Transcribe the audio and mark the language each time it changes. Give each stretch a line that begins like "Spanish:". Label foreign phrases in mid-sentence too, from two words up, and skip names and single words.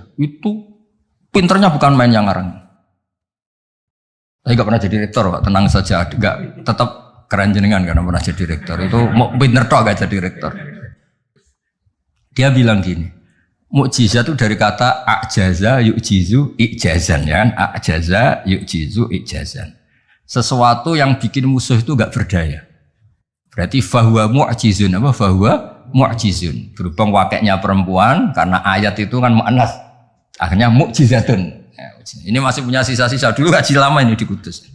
Indonesian: Itu pinternya bukan main yang ngarang. Saya gak pernah jadi rektor Pak, tenang saja. Gak, tetap keren jenengan karena pernah jadi rektor. Itu mau pinter toh gak jadi rektor. Dia bilang gini, mukjizat itu dari kata
Arabic: أعجز يعجز إعجازا
Indonesian: ya kan?
Arabic: أعجز يعجز إعجازا.
Indonesian: Sesuatu yang bikin musuh itu gak berdaya. Berarti
Arabic: فهو معجز فهو معجز.
Indonesian: Berhubung wakilnya perempuan karena ayat itu kan mu'annas. Akhirnya mu'jizatun. Ya, ini masih punya sisa-sisa dulu ngaji lama ini di Kudus.